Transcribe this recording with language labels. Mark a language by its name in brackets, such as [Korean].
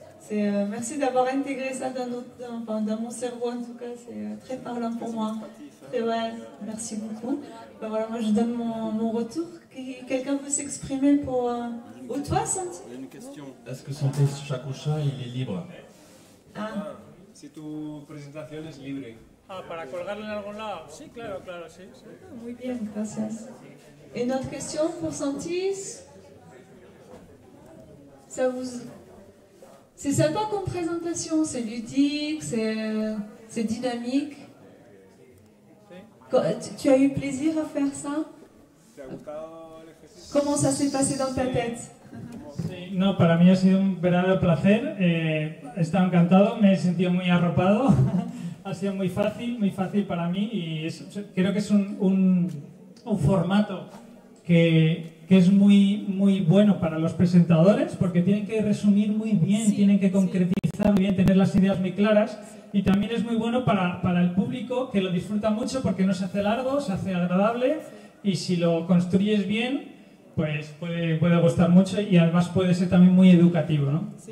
[French] Merci d'avoir intégré ça dans mon cerveau, en tout cas, c'est très parlant pour moi. Ouais, merci beaucoup. Ben voilà, moi je donne mon retour. Quelqu'un veut s'exprimer pour... Ou toi, Santi? Une question. Est-ce que Santi Shakusha, il est libre? Ah. [Spanish] Si tu presentación es libre. Ah, ¿para colgarlo en algún lado? Sí, claro, sí. Muy bien, gracias. [French] Une autre question pour Santis? C'est sympa comme présentation, c'est ludique, c'est dynamique. Tu as eu plaisir à faire ça? [Spanish] ¿Cómo se [French] s'est passé dans ta tête? [Spanish] Sí, no, para mí ha sido un verdadero placer. He estado encantado, me he sentido muy arropado. Ha sido muy fácil para mí y creo que es un formato que es muy bueno para los presentadores, porque tienen que resumir muy bien, sí, tienen que concretizar muy bien, tener las ideas muy claras, y también es muy bueno para el público, que lo disfruta mucho porque no se hace largo, se hace agradable, y si lo construyes bien, pues puede gustar mucho y además puede ser también muy educativo, ¿no? Sí.